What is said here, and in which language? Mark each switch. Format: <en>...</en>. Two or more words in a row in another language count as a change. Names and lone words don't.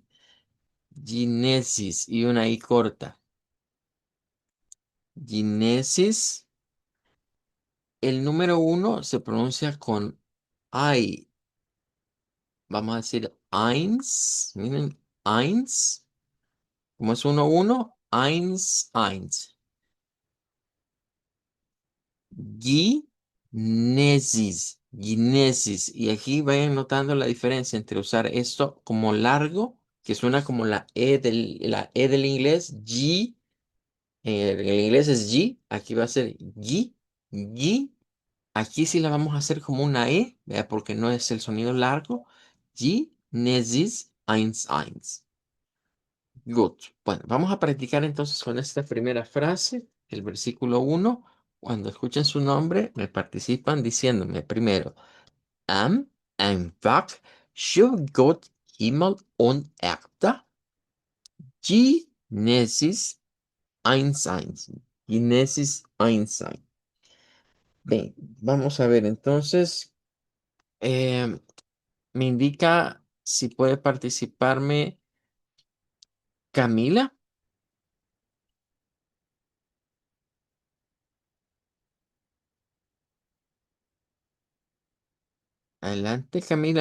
<es>Ginesis y una I corta. Ginesis. El número uno se pronuncia con I. Vamos a decir eins. Miren, eins. Como es uno, uno.</es> <de>Eins, eins. Ginesis. Ginesis.</de> <es>Y aquí vayan notando la diferencia entre usar esto como largo, que suena como la E del inglés. G. En el inglés es G. Aquí va a ser G. G. Aquí sí la vamos a hacer como una E, ¿vea? Porque no es el sonido largo.</es> <de>Genesis eins eins.</de> <es>Good. Bueno, vamos a practicar entonces con esta primera frase, el versículo uno. Cuando escuchen su nombre, me participan diciéndome primero,</es> <de>Am einfach schuf Gott Himmel und Erde. Genesis eins eins. Genesis eins eins.</de> <es>Bien, vamos a ver entonces. em, Me indica si puede participarme Camila. Adelante, Camila.</es>